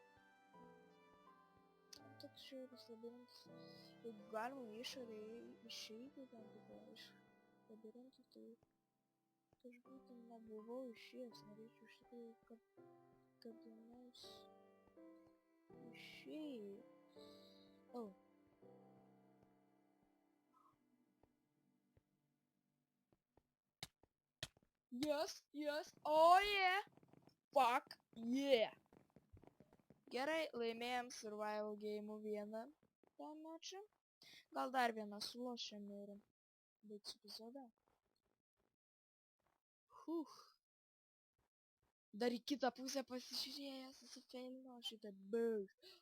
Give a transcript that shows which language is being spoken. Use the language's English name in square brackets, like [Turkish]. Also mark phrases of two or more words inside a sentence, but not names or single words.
[Lithuanian] Toks šiauris labirintas. Jeigu galima išorėje išeiti ten tipo iš labirintų, tai aš būtent nebuvau išėjęs, norėčiau iš tikrųjų, kad kada nors išėjęs. [English] Oh. Yes, oh yeah! Fuck yeah! [Lithuanian] Gerai, laimėjom survival game'ų vieną tą mačą. Gal dar vieną sulošėm ir baigsiu epizodą. Dar į kitą pusę pasižiūrėjęs, susifeilino šitą bauž.